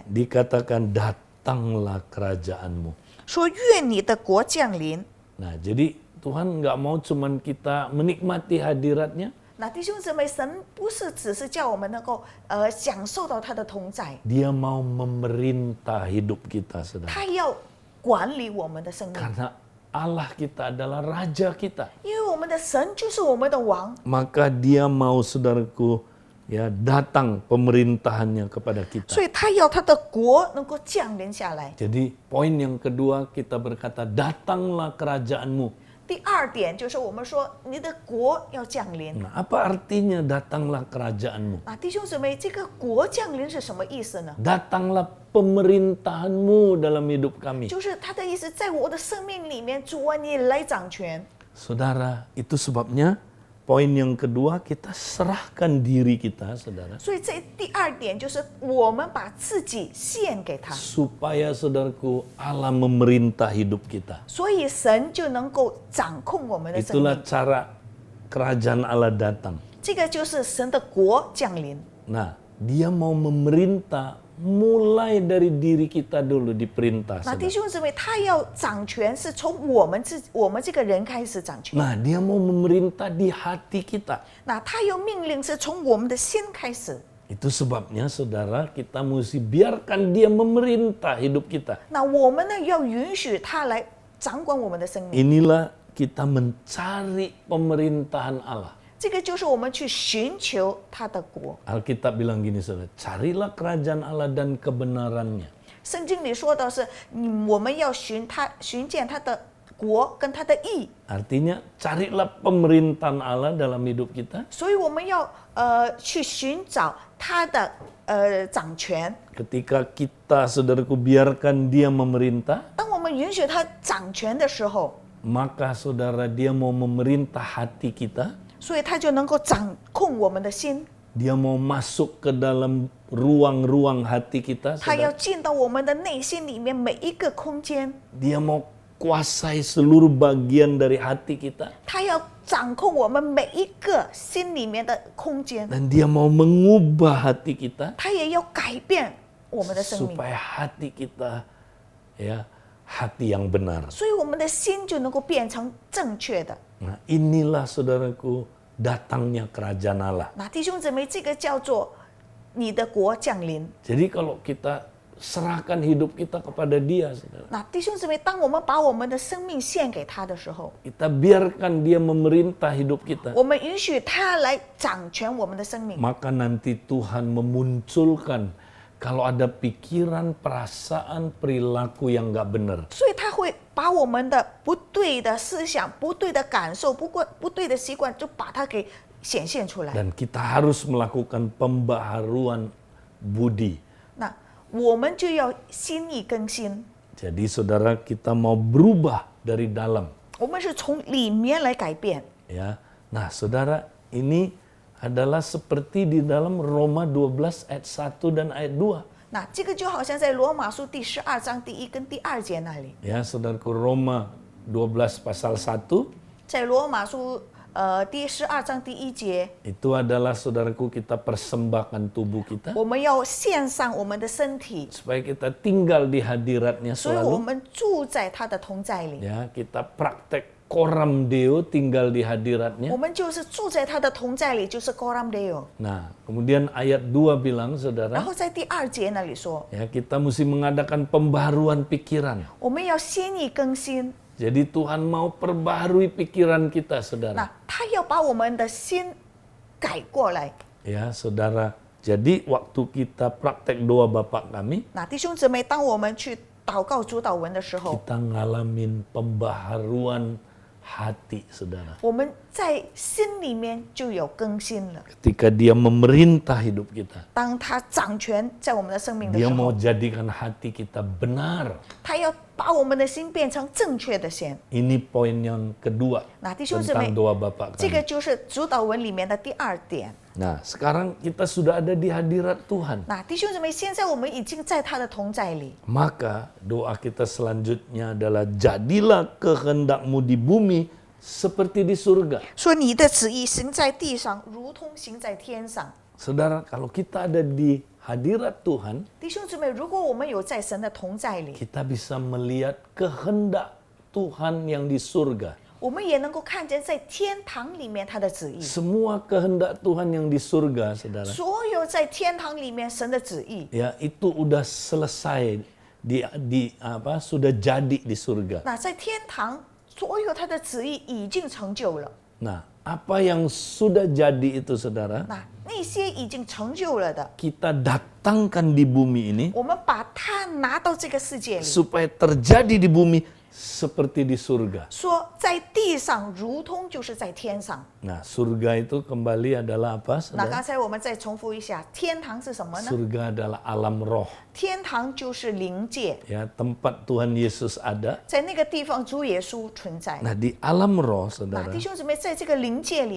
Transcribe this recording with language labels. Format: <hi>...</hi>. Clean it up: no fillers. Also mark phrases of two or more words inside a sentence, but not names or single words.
<id>dikatakan datanglah kerajaanmu.</id> <zh>说：“愿你的国降临。”</zh> <id>Nah, jadi Tuhan nggak mau cuman kita menikmati hadiratnya,</id> <zh>那弟兄姊妹，神不是只是叫我们能够享受到他的同在，</zh> <id>Dia mau memerintah hidup kita, saudara.</id> <zh>他要管理我们的生命，</zh> <id>Karena Allah kita adalah Raja kita.</id> <zh>因为我们的神就是我们的王，</zh> <id>Maka dia mau, saudaraku, ya, datang pemerintahannya kepada kita.</id> <zh>所以他要他的国能够降临下来。</zh> <id>Jadi poin yang kedua kita berkata, datanglah kerajaanmu.</id> <zh>第二点就是我们说你的国要降临。</zh> <id>Nah, apa artinya datanglah kerajaanmu?</id> <zh>那弟兄姊妹，这个国降临是什么意思呢？</zh> <id>Datanglah pemerintahanmu dalam hidup kami.</id> <zh>就是他的意思，在我的生命里面，主啊，你来掌权。</zh> <id>Saudara, itu sebabnya poin yang kedua, kita serahkan diri kita, saudara.</id> <zh>所以这第二点就是我们把自己献给他，</zh> <id>Supaya, saudaraku, Allah memerintah hidup kita.</id> <zh>所以神就能够掌控我们的生</zh> <id>Itulah</id> <zh>命。</zh> <id>cara kerajaan Allah datang.</id> <zh>这个就是神的国降临。</zh> <id>Nah, dia mau memerintah mulai dari diri kita dulu diperintah.</id> <zh>那弟</zh> <id>saudara.</id> <zh>兄姊妹，他要掌权是从我们这个人开始掌权。</zh> <id>Nah, dia mau memerintah di hati kita.</id> <zh>那他要命令是从我们的心开始。</zh> <id>Itu sebabnya, saudara, kita mesti biarkan dia memerintah hidup kita.</id> <zh>那我们呢，要允许他来掌管我们的生命。</zh> <id>Inilah kita mencari pemerintahan Allah.</id> <zh>这个就是我们去寻求他的国。</zh> <id>Alkitab bilang gini, saudara, carilah kerajaan Allah dan kebenarannya.</id> <zh>圣经里说的是，我们要寻见他的国跟他的义，</zh> <id>Artinya, carilah pemerintahan Allah dalam hidup kita.</id> <zh>所以我们要去寻找他的掌权。</zh> <id>Ketika kita, saudaraku, biarkan dia memerintah,</id> <zh>当我们允许他掌权的时候，</zh> <id>maka saudara, dia mau memerintah hati kita.</id> <zh>所以他就能够掌控我们的心，</zh> <id>Dia mau masuk ke dalam ruang-ruang hati kita.</id> <zh>他要</zh> <id>saudara.</id> <zh>进到我们的内心里面每一个空间，</zh> <id>Dia mau kuasai seluruh bagian dari hati kita.</id> <zh>他要掌控我们每一个心里面的空间，</zh> <id>Dan dia mau mengubah hati kita.</id> <zh>他也要改变我们的生命，</zh> <id>Supaya hati kita, ya, hati yang benar.</id> <zh>所以我们的心就能够变成正确的。</zh> <id>Nah, inilah, saudaraku, datangnya kerajaan Allah.</id> <zh>那弟兄姊妹，这个叫做你的国降临。</zh> <id>Jadi kalau kita serahkan hidup kita kepada dia, saudara,</id> <zh>那弟兄姊妹，当我们把我们的生命献给他的时候，</zh> <id>kita biarkan dia memerintah hidup kita,</id> <zh>我们允许他来掌权我们的生命，</zh> <id>maka nanti Tuhan memunculkan kalau ada pikiran, perasaan, perilaku yang nggak benar.</id> <zh>所以他会把我们的不对的思想、不对的感受、不对的习惯，就把它给显现出来。</zh> <id>Dan kita harus melakukan pembaharuan budi.</id> <zh>那我们就要心意更新，</zh> <id>Jadi saudara, kita mau berubah dari dalam.</id> <zh>我们是从里面来改变。</zh> <id>Ya, nah saudara, ini adalah seperti di dalam Roma 12 ayat 1 dan ayat 2.</id> <zh>那这个就好像在罗马书第12章第1跟第2节那里，</zh> <id>Ya, saudaraku, Roma 12 pasal 1,</id> <zh>在罗马书第12章第1节，</zh> <id>itu adalah saudaraku kita persembahkan tubuh kita</id> <zh>我们要献上我们的身体，</zh> <id>supaya kita tinggal di hadiratnya</id> <zh>所以我</zh> <id>selalu.</id> <zh>们住在他的同在里。</zh> <id>Ya, kita praktek</id> <la>coram Deo</la> <id>tinggal di</id> <zh>我</zh> <id>hadiratnya.</id> <zh>们就是住在他的同在里，就是</zh> <la>Coram Deo。</la> <id>Nah, kemudian ayat 2 bilang</id> <zh>然</zh> <id>saudara,</id> <zh>后在第2节那里说，</zh> <id>ya kita mesti mengadakan pembaharuan pikiran.</id> <zh>我们要心意更新。</zh> <id>Jadi Tuhan mau perbaharui pikiran kita,</id> <zh>那</zh> <id>saudara.</id> <zh>他要把我们的心改过来。</zh> <id>Ya, saudara. Jadi waktu kita praktek doa Bapa kami,</id> <zh>那弟兄姊妹，当我们去祷告主祷文的时候，</zh> <id>kita ngalamin pembaharuan hati, saudara.</id> <zh>我们在心里面就有更新了。</zh> <id>Ketika dia memerintah hidup kita,</id> <zh>当他掌权在我们的生命的</zh> <id>dia</id> <zh>时</zh> <id>mau</id> <zh>候，</zh> <id>jadikan hati kita benar.</id> <zh>他要把我们的心变成正确的心。</zh> <id>Ini poin yang kedua</id> <zh>那弟兄姊妹</zh> <id>tentang，doa Bapa</id> <zh>这个</zh> <id>kami.</id> <zh>就是主祷文里面的第2点。</zh> <id>Nah, sekarang kita sudah ada di hadirat Tuhan.</id> <zh>那弟兄姊妹，现在我们已经在他的同在里。</zh> <id>Maka doa kita selanjutnya adalah jadilah kehendakmu di bumi seperti di surga.</id> <zh>说你的旨意行在地上，如同行在天上。</zh> <id>Saudara, kalau kita ada di hadirat Tuhan,</id> <zh>弟兄姊妹，如果我们有在神的同在里，</zh> <id>kita bisa melihat kehendak Tuhan yang di surga.</id> <zh>我们也能够看见在天堂里面他的旨意。</zh> <id>Semua kehendak Tuhan yang di surga, saudara,</id> <zh>所有在天堂里面神的旨意，</zh> <id>ya itu udah selesai sudah jadi di surga.</id> <zh>那在天堂所有他的旨意已经成就了。</zh> <id>Nah, apa yang sudah jadi itu, saudara,</id> <zh>那些已经成就了的，</zh> <id>kita datangkan di bumi ini</id> <zh>我们把它拿到这个世界里，</zh> <id>supaya terjadi di bumi seperti di surga.</id> <zh>说在地上如同就是在天上。</zh> <id>Nah, surga itu kembali adalah apa,</id> <zh>那</zh> <id>saudara?</id> <zh>刚才我们再重复一下，天堂是什么呢？</zh> <id>Surga adalah alam roh,</id> <zh>天堂就是灵界，</zh> <id>ya tempat Tuhan Yesus ada.</id> <zh>在那个地方主耶稣存在。</zh> <id>Nah, di alam roh,</id> <zh>那</zh> <id>saudara,</id> <zh>弟兄姊妹，在这个灵界里面，</zh>